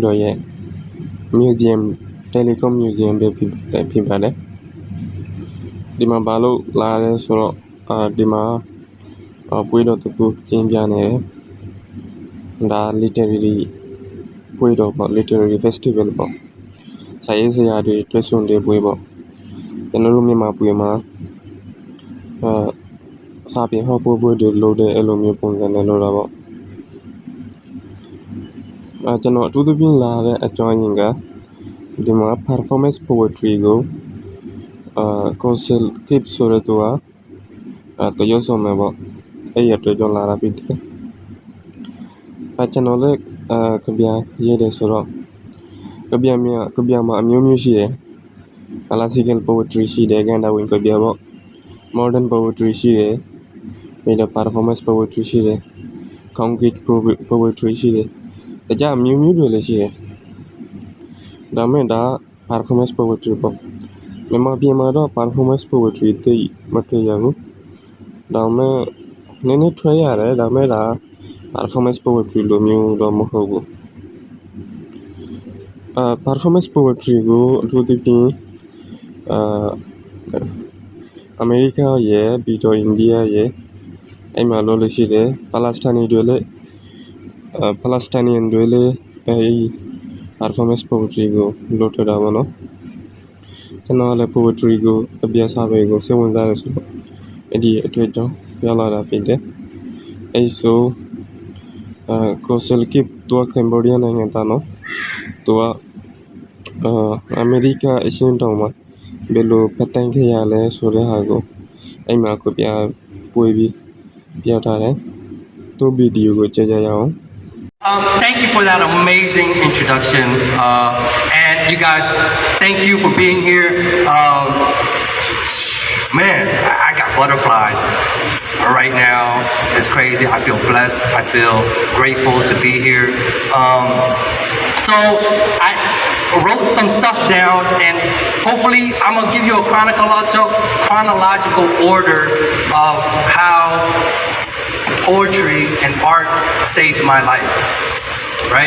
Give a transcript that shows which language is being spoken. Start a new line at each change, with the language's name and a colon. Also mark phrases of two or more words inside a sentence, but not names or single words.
Burmese: တော်ရဲ့ Museum Telecom Museum ပဲဖြစ်ပါတယ်ဒီမှာဘာလို့လာလဲဆိုတော့ဒီမှာပွဲတော်တစ်ခုကျင်းပနေတယ်ဒါ literary ပွဲတော်ပေါ့
English: literary festival
Burmese: ပေါ့စာရေးဆရာတွေတွေ့ဆုံတဲ့ပွဲပေါ့ကျွန်တော်တို့မြန်မာပြည်မှာစာပေဟောပွဲတွေလုပ်တဲ့အဲ့လိုမျိုးပုံစံနဲ့လုပ်တာပေါ့ ကျွန်တော်အထူးသဖြင့်လာတဲ့အကြောင်းရင်းကဒီမှာ
English: performance poetry
Burmese: ကိုKosal Khiev ဆိုတဲ့သူကတရုတ်ဆောင်မှာပေါ့အဲ့ရတဲ့ ကြောင့်လာတာဖြစ်တယ်ကျွန်တော်လည်းကဗျာရေးတယ်ဆိုတော့ကဗျာမှာအမျိုးမျိုးရှိတယ် classical poetry ရှိတယ်ကန္တာဝင်ကဗျာပေါ့
English: modern poetry
Burmese: ရှိတယ်ပြီးတော့
English: performance poetry
Burmese: ရှိတယ်
English: concrete poetry
Burmese: ရှိတယ်တခြားအမျိုးမျိုးတွေလည်းရှိတယ်ဒါမဲ့ဒါ
English: performance poetry
Burmese: ပေါ့မြန်မာပြည်မှာတော့
English: performance poetry
Burmese: သိမတွေ့ရဘူးဒါမဲ့နည်းနည်းထွက်ရတယ်ဒါမဲ့ဒါ
English: performance poetry
Burmese: လိုမျိုးတော့မဟုတ်ဘူး
English: performance poetry
Burmese: ကိုအထူးသဖြင့်အမေရိကရဲ့ပြီးတော့အိန္ဒိယရဲ့အဲ့မှာလုပ်လို့ရှိတယ်Palestinian တွေလည်း
English: performance poetry
Burmese: ကိုလုပ်ထတာပေါ့နော်ကျွန်တော်လည်း poetry ကိုအပြည့်စာပေကိုစိတ်ဝင် စားတယ်ဆိုတော့အဲ့ဒီအတွေ့အကြုံရောက်လာတာဖြစ်တယ်အဲ့ဆိုKosal Khiev သူကကမ္ဘောဒီးယားနိုင်ငံသားနော်သူကအမေရိကအရှင်းတောင်မှာဘယ်လိုဖတ်တိုင်းခဲ့ရလဲဆိုတဲ့ဟာကိုအဲ့မှာကိုပြပွေးပြီးပြထားတယ်သူဗီဒီယိုကိုကြည့်ကြရအောင်
English: Thank you for that amazing introduction. And you guys, thank you for being here. Man, I got butterflies right now. It's crazy. I feel blessed. I feel grateful to be here. So I wrote some stuff down, and hopefully I'm gonna give you a chronological order of how poetry and art saved my life, right?